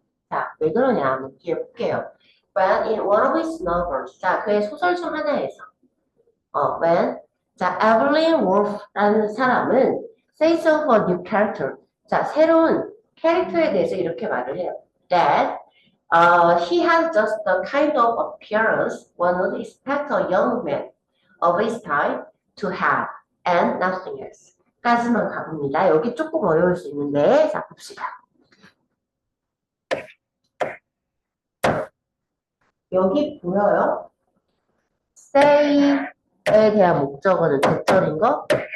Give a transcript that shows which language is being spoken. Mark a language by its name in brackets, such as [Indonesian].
[Korean] 자, 왜 그러냐 한번 볼게요. [English] When in one of his novels, [Korean] 자, 그의 소설 중 하나에서 when 자, Evelyn Wolf라는 사람은 [English] says of a new character, [Korean] 자, 새로운 캐릭터에 대해서 이렇게 말을 해요. [English] That he has just the kind of appearance one would expect a young man of his time to have, and nothing else. [Korean] 까지만 가봅니다. 여기 조금 어려울 수 있는데, 자, 봅시다. 여기 보여요? say에 대한 목적어는 대절인 거?